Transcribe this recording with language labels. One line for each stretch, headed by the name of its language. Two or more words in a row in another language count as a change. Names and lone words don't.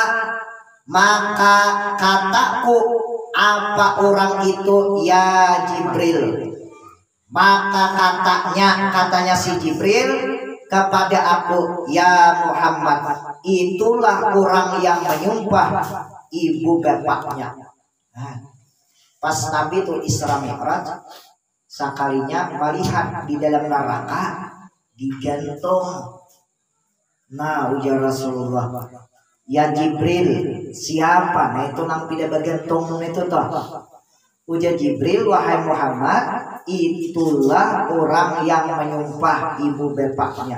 Indonesian: Maka kataku, apa orang itu ya Jibril? Maka katanya si Jibril kepada aku, ya Muhammad, itulah orang yang menyumpah ibu bapaknya. Nah, pas Nabi itu Isra Mi'raj, sekalinya melihat di dalam neraka digantung. Nah, ujar Rasulullah, ya Jibril, siapa? Nah itu nang tidak bergantung itu toh. Ujar Jibril, wahai Muhammad, itulah orang yang menyumpah ibu bapaknya.